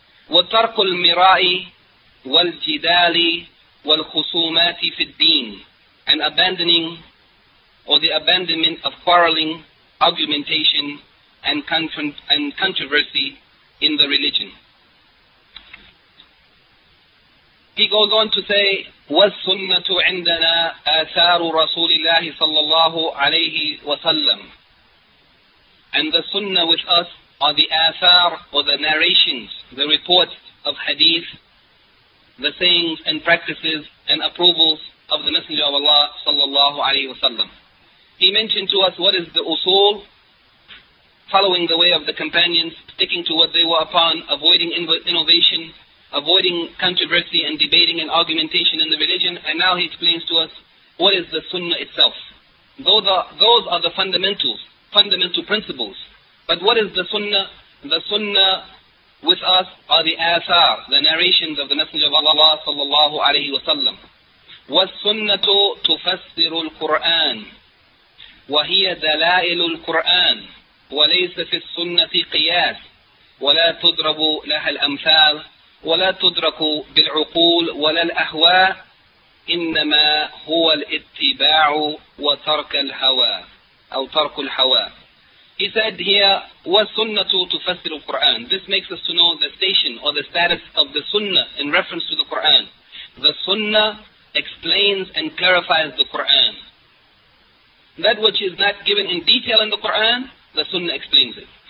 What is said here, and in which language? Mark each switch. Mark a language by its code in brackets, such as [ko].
[ar] وَتَرْكُ الْمِرَاءِ وَالْجِدَالِ وَالْخُصُومَاتِ فِي الدِّينِ. [en] And abandoning or the abandonment of quarreling, argumentation, and controversy in the religion. He goes on to say, [ar] وَالسُنَّةُ عِنْدَنَا آثَارُ رَسُولِ اللَّهِ صَلَّى اللَّهُ عَلَيْهِ وَسَلَّمُ. [en] And the sunnah with us are the athar, or the narrations, the reports of hadith, the sayings and practices and approvals of the Messenger of Allah [ar] صَلَّى اللَّهُ عَلَيْهِ وَسَلَّمُ. [en] He mentioned to us what is the usul, following the way of the companions, sticking to what they were upon, avoiding innovation, avoiding controversy and debating and argumentation in the religion. And now he explains to us what is the sunnah itself. Those are the fundamentals, fundamental principles. But what is the sunnah? The sunnah with us are the athar, the narrations of the Messenger of Allah sallallahu alayhi wa sallam. [ar] وَالسُنَّةُ تُفَسِّرُ الْقُرْآنِ وَهِيَ دَلَائِلُ الْقُرْآنِ وَلَيْسَ فِي السُنَّةِ قِيَاسٍ وَلَا تُضْرَبُ لَهَا الْأَمْثَالِ ولا تدرك بالعقول ولا الأهواء إنما هو الاتباع وترك الهوى أو ترك الهوى. [en] He said here, [ar] والسنة تفسر القرآن. [en] This makes us to know the station or the status of the Sunnah in reference to the Quran. The Sunnah explains and clarifies the Quran. That which is not given in detail in the Quran, the Sunnah explains it.